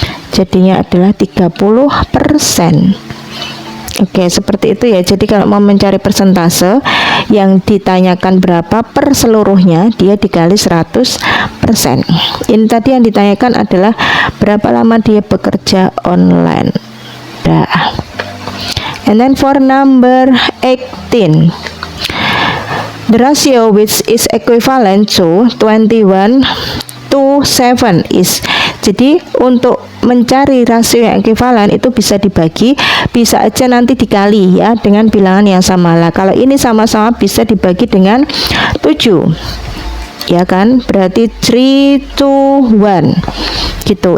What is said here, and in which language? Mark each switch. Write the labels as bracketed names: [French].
[Indonesian] Jadinya adalah 30%. Oke, seperti itu ya. Jadi kalau mau mencari persentase yang ditanyakan berapa per seluruhnya, dia dikali 100%. Ini tadi yang ditanyakan adalah berapa lama dia bekerja online. Dah. [English] And then for number 18, the ratio which is equivalent to 21 to 7 is. [Indonesian] Jadi untuk mencari rasio yang ekuivalen itu bisa dibagi, bisa aja nanti dikali ya dengan bilangan yang sama lah. Kalau ini sama-sama bisa dibagi dengan 7 ya kan, berarti 3 to 1 gitu.